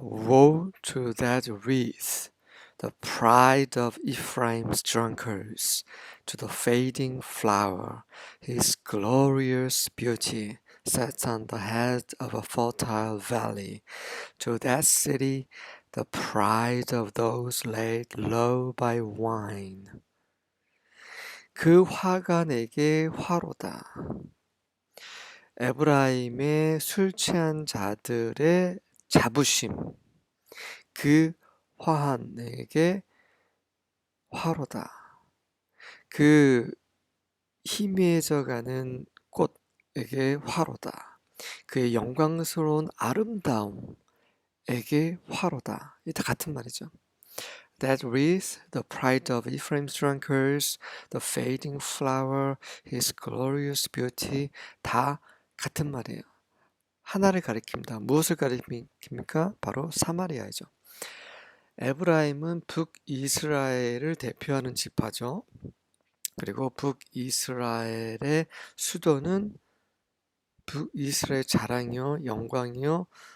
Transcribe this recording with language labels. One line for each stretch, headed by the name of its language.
English: Woe to that wreath, the pride of Ephraim's drunkards, to the fading flower, his glorious beauty sets on the head of a fertile valley, to that city, the pride of those laid low by wine.
Korean: 그 화가 내게 화로다. 에브라임의 술 취한 자들의 자부심, 그 화한에게 화로다. 그 희미해져가는 꽃에게 화로다. 그의 영광스러운 아름다움에게 화로다. 이 다 같은 말이죠.
English: That wreath, the pride of Ephraim's drunkards, the fading flower, his glorious beauty,
Korean: 다 같은 말이에요. 하나를 가리킵니다. 무엇을 가리킵니까? 바로 사마리아이죠. 에브라임은 북이스라엘을 대표하는 지파죠. 그리고 북이스라엘의 수도는 북이스라엘 자랑이요, 영광이요.